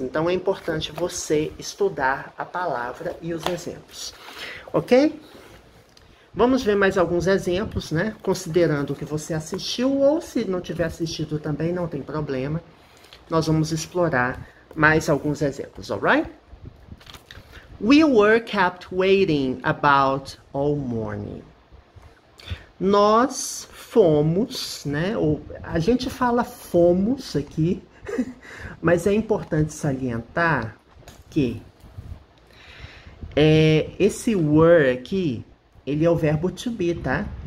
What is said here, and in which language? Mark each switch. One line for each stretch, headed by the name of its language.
Portuguese: Então, é importante você estudar a palavra e os exemplos, ok? Vamos ver mais alguns exemplos, né, considerando que você assistiu, ou se não tiver assistido também, não tem problema. Nós vamos explorar mais alguns exemplos, alright?
English: We were kept waiting about all morning.
Portuguese: Nós fomos, né? Ou a gente fala fomos aqui, mas é importante salientar que esse were aqui, ele é o verbo to be, tá?